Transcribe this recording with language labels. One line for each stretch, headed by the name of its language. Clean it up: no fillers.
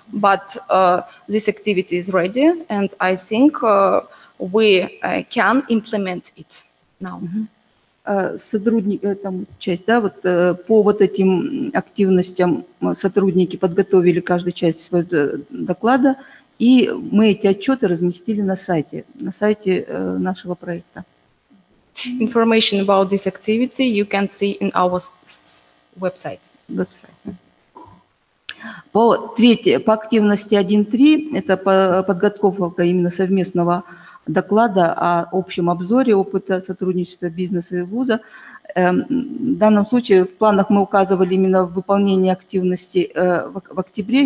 English: But this activity is ready, and I think we can implement it now.
Russian: Там часть, да, вот по вот этим активностям сотрудники подготовили каждая часть своего доклада, и мы эти отчеты разместили на сайте нашего проекта.
English: Information about this activity you can see in our website.
Russian: По активности 1.3 это подготовка именно совместного доклада о общем обзоре опыта сотрудничества бизнеса и вуза. В данном случае в планах мы указывали именно выполнение активности в октябре.